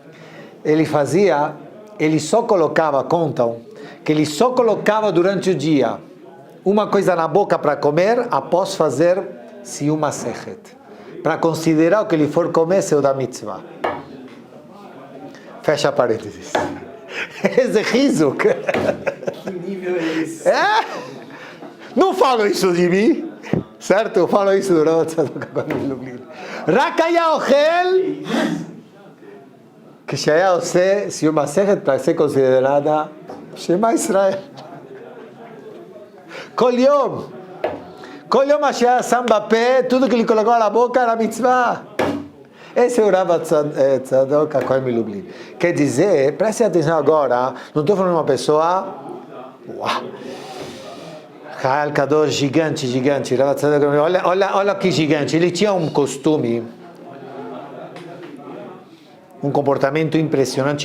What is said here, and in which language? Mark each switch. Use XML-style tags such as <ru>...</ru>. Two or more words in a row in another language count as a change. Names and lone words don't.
<pt>Ele só colocava, contam, que ele só colocava durante o dia uma coisa na boca para comer após fazer</pt> <he>סיום מסכת.</he> <pt>para considerar o que ele for comer seu da mitzvah. Fecha parênteses. Esse riso. Que nível é esse? Não falo isso de mim, certo? Eu falo isso do Rav Tzadok Lublin.</pt> <he>רק היה אוכל כשהיה עושה סיום מסכת</he> <pt>para ser considerada</pt> <he>שמע ישראל. כל יום שהיה שם בפה,</he> <pt>tudo que ele colocou na boca era mitzvah. Esse é o Rav Tzadok Lublin. Quer dizer, preste atenção agora, não estou falando de uma pessoa</pt> <he>חייל קדוש</he> <pt>gigante, Rav Tzadok, olha que gigante, ele tinha um costume, um comportamento impressionante.</pt>